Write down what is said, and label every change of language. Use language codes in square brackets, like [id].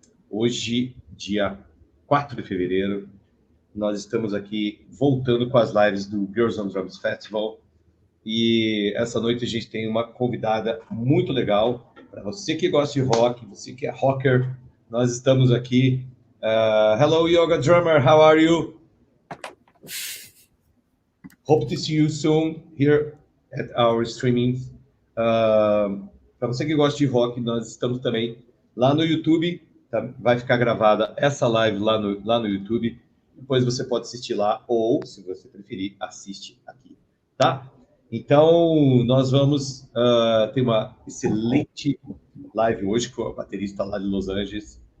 [pt] Hoje, dia 4 de fevereiro, nós estamos aqui voltando com as lives do GirlsOnDrumsFestival. E essa noite a gente tem uma convidada muito legal. Para você que gosta de rock, você que é rocker, nós estamos aqui. [en] Hello, Yoga Drummer, how are you? Hope to see you soon here at our streaming. [pt] Para você que gosta de rock, nós estamos também lá no YouTube. Tá? Vai ficar gravada essa live lá no YouTube. Depois você pode assistir lá ou, se você preferir, assiste aqui, tá? Então, nós vamos ter uma excelente live hoje com a baterista lá de Los Angeles.